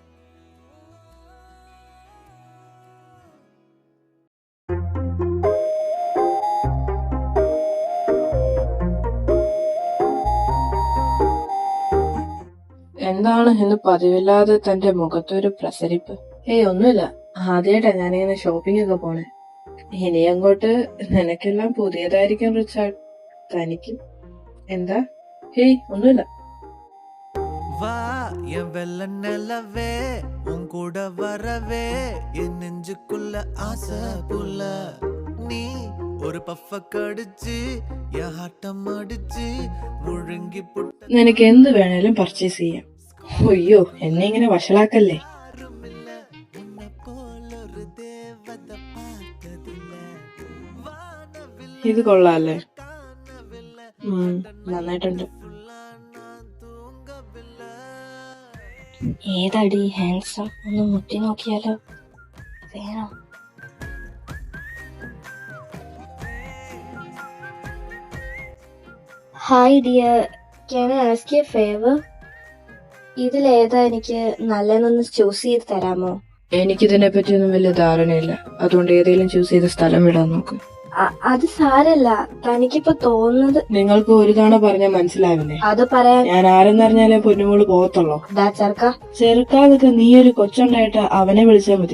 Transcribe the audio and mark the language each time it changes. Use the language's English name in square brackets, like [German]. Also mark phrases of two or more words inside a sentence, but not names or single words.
[Malayalam] എന്താണ് ഇന്ന് പതിവില്ലാതെ തന്റെ മുഖത്തൊരു പ്രസരിപ്പ്? ഏയ്, ഒന്നുമില്ല. ആദ്യമായിട്ടാ ഞാനിങ്ങനെ ഷോപ്പിംഗ് ഒക്കെ പോണേ. ഇനി അങ്ങോട്ട് നിനക്കെല്ലാം പുതിയതായിരിക്കും റിച്ചാർഡ്. തനിക്കും. എന്താ? ഹേയ്, ഒന്നുമില്ല. [Tamil] வா என் வெள்ள நிலவே உன் கூட வரவே என் நெஞ்சுக்குள்ள ஆசை புள்ள நீ ஒரு பஃப கடிச்சு என் ஆட்டம் அடிச்சு முழுங்கி புட்ட [Malayalam] നിനക്ക് എന്ത് വേണേലും പർച്ചേസ് ചെയ്യാം. അയ്യോ, എന്നെ ഇങ്ങനെ വഷളാക്കല്ലേ. [Tamil] உன்னை போல ஒரு தேவதை பார்த்ததில்ல வானவில் [Malayalam] ഇത് കൊള്ളാല്ലേ? [Tamil] காணவில்லை [Malayalam] നന്നായിട്ടുണ്ട്. ഏതടി ഹാൻസം? ഒന്ന് മുട്ടി നോക്കിയാലോ? വേണോ? [English] Hi dear, can I ask you a favor? [Malayalam] ഇതിലേതാ എനിക്ക് നല്ലതെന്നൊന്ന് ചൂസ് ചെയ്ത് തരാമോ? എനിക്കിതിനെ പറ്റിയൊന്നും വലിയ ധാരണയില്ല, അതുകൊണ്ട് ഏതെങ്കിലും ചൂസ് ചെയ്ത സ്ഥലം വിടാൻ നോക്ക്. അത് സാരല്ല, തനിക്കിപ്പോ തോന്നുന്നത്. നിങ്ങൾക്ക് ഒരു തവണ പറഞ്ഞാൽ മനസ്സിലാവില്ലേ? അത് പറയാൻ ഞാൻ ആരെന്നറിഞ്ഞാലേ പൊന്നുമോള് പോകത്തുള്ളോ? ചെറുക്കാതൊക്കെ നീ ഒരു കൊച്ചുണ്ടായിട്ട് അവനെ വിളിച്ചാൽ മതി.